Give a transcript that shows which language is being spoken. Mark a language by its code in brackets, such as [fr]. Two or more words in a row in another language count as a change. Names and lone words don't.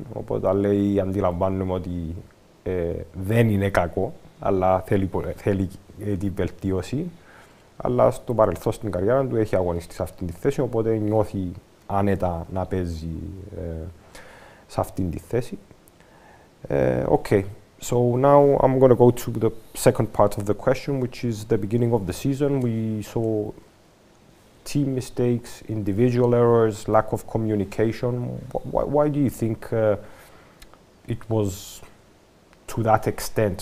[el] Οπότε λέει, αντιλαμβάνομαι ότι δεν είναι κακό, αλλά θέλει την βελτίωση. Αλλά στο παρελθόν στην καριέρα του έχει αγωνιστεί σε αυτήν τη θέση, οπότε νιώθει άνετα να παίζει σε αυτήν τη θέση. [en] Okay, so now I'm going to go to the second part of the question, which is the beginning of the season. We saw team mistakes, individual errors, lack of communication. Why do you think it was to that extent?